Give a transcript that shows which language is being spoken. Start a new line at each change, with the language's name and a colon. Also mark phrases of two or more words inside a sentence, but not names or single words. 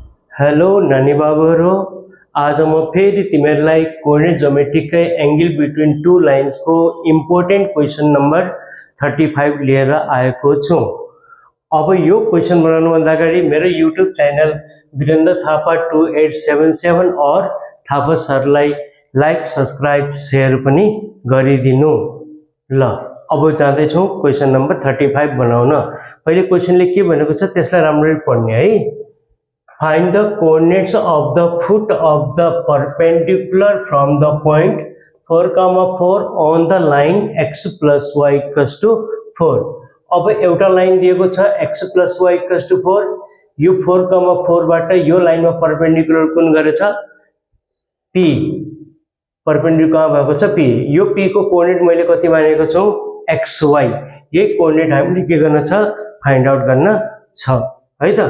Nepali: हेलो नानी बाबुहरू, आज म फेरि तिमीहरूलाई
English: coordinate geometryकै angle between two lines
Nepali: को
English: important question number 35
Nepali: लिएर आएको छु। अब यो क्वेशन बनाउनुभन्दा अगाडि मेरो युट्युब च्यानल वीरेन्द्र थापा 2877 और थापा सरलाई
English: like subscribe share
Nepali: पनि गरिदिनु। ल अब जाँदैछौँ
English: question number 35
Nepali: बनाउन। पहिले क्वेशनले के भनेको छ त्यसलाई राम्ररी पढ्ने है।
English: Find the coordinates of the foot of the perpendicular from the point 4, 4 on the line x plus y equals to 4।
Nepali: अब एउटा लाइन दिएको छ
English: x plus y equals to 4।
Nepali: यो 4, 4 बाट यो लाइनमा परपेंडिकुलर कुन गरेछ p, परपेंडिकुलर कहाँ भएको छ p। यो p को कोऑर्डिनेट मैले कति मानेको छु xy। यही कोऑर्डिनेट हामीले के गर्न छ
English: find out
Nepali: गर्न छ है त।